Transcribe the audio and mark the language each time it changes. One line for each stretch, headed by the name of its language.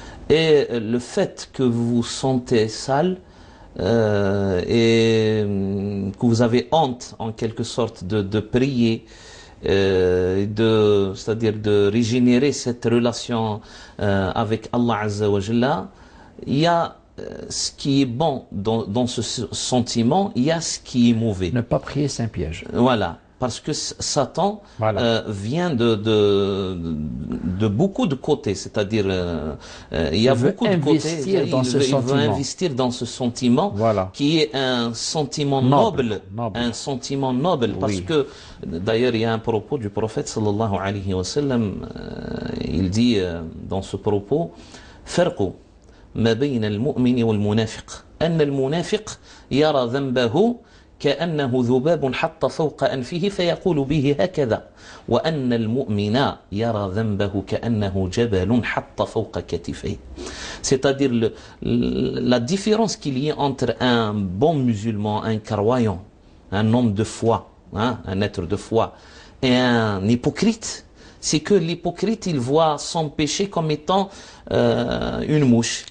French: Et le fait que vous vous sentez sale et que vous avez honte en quelque sorte de prier, c'est-à-dire de régénérer cette relation avec Allah Azza wa Jalla, il y a ce qui est bon dans ce sentiment, il y a ce qui est mauvais. Ne pas prier, c'est un piège. Voilà. Parce que Satan vient de beaucoup de côtés, c'est-à-dire il y a beaucoup de côtés. Il veut investir dans ce sentiment qui est un sentiment noble. Un sentiment noble, parce que d'ailleurs il y a un propos du prophète sallallahu alayhi wa sallam, il dit dans ce propos:
Arabic: فرق ما بين المؤمن والمنافق أن المنافق يرى ذنبه كأنه ذباب حط فوق أنفه فيقول به هكذا وأن المؤمن يرى ذنبه كأنه جبل حط فوق كتفيه.
French: C'est-à-dire la différence qu'il y a entre un bon musulman, un croyant, un homme de foi, un être de foi, et un hypocrite, c'est que l'hypocrite, il voit son péché comme étant une mouche.